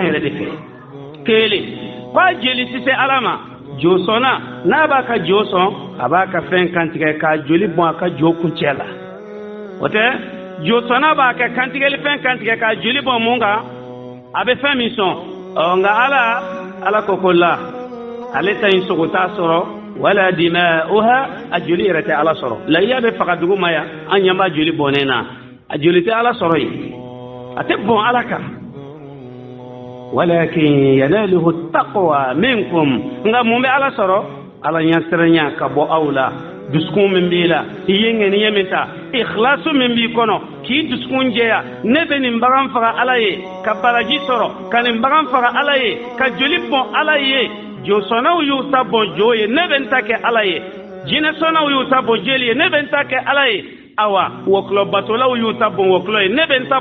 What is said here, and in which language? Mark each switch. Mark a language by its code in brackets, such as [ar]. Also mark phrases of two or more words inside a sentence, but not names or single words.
[bm] yɛrɛ de fɛ kelen k'a jeli tɛ se ala ma jo sɔnna n'a b'a ka jo sɔn a b'a ka fɛn kantigɛ k'a joli bɔn a ka jo kuncɛ la o tɛ jo sɔnna b'a kɛ kantigɛli fɛn kantigɛ k'a joli bɔn mun kan a bɛ fɛn min sɔn nka ala ko ko la ale ta in sogo t'a sɔrɔ [ar] ولا دماؤها [bm] a joli yɛrɛ tɛ ala sɔrɔ lahiya bɛ faga dugu ma yan an ɲɛ b'a joli bɔnnen na a joli tɛ ala sɔrɔ yen a tɛ bɔn ala kan [ar] ولكن يناله التقوى منكم [bm] nka mun bɛ ala sɔrɔ ala ɲɛsiranya ka bɔ aw la dusukun min b'i la i ye ŋaniya min ta ikhlasu min b'i kɔnɔ k'i dusukun jɛya ne bɛ nin bagan faga ala ye ka baraji sɔrɔ ka nin bagan faga ala ye ka joli bɔn ala ye jo sɔnnaw y'u ta bɔn jo ye ne bɛ n ta kɛ ala ye jinɛ sɔnnaw y'u ta bɔn jeli ye ne bɛ n ta kɛ ala ye awa wɔkulɔbatolaw y'u ta bɔn wɔkulɔ ye ne bɛ n ta